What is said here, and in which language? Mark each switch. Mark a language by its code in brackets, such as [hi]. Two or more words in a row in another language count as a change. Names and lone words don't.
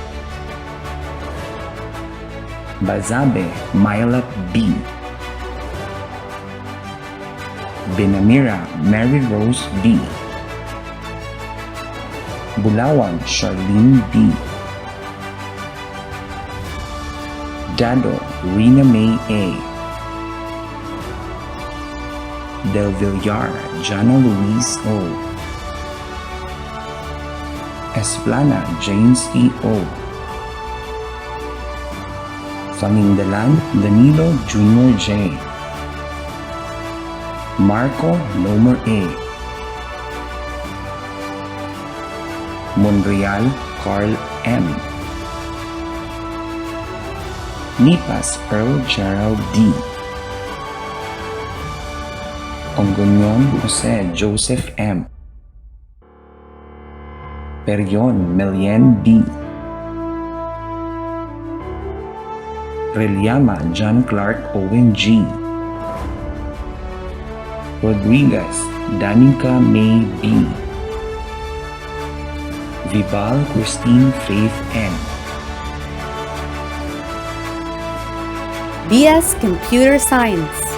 [en] Bazabe Myla B. Benamira Mary Rose B. Bulawan Charlene B. Dado Rina May A. Del Villar Jana Louise O. Esplana James E. O. Fangindalan Danilo Jr. J. Marco Lomer A. Monreal Carl M. Nipas Earl Gerald D. Ongonyon Jose Joseph M. Perion Melian B. Reliama John Clark Owen G. Rodriguez Danica May B. Vibal Christine Faith N. BS Computer Science.